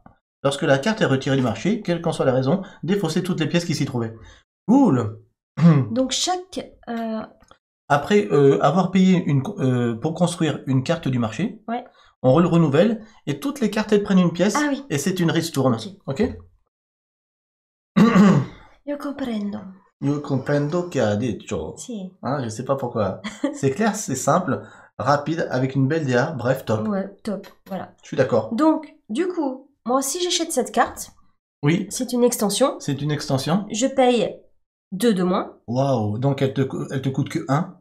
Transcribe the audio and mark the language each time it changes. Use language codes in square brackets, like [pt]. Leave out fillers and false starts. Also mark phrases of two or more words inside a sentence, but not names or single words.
[fr] Lorsque la carte est retirée du marché, quelle qu'en soit la raison, défaussez toutes les pièces qui s'y trouvaient. Cool. Donc chaque... Après avoir payé pour construire une carte du marché, ouais. On le renouvelle et toutes les cartes elles prennent une pièce et c'est une ristourne. Ok. [it] Io comprendo. Io comprendo che ha detto. Si. [fr] Hein, je sais pas pourquoi. C'est clair, c'est simple, rapide, avec une belle DA, bref, top. Ouais, top, voilà. Je suis d'accord. Donc, du coup, moi si j'achète cette carte, oui. C'est une extension. C'est une extension. Je paye 2 de moins. Waouh, donc elle te coûte que 1.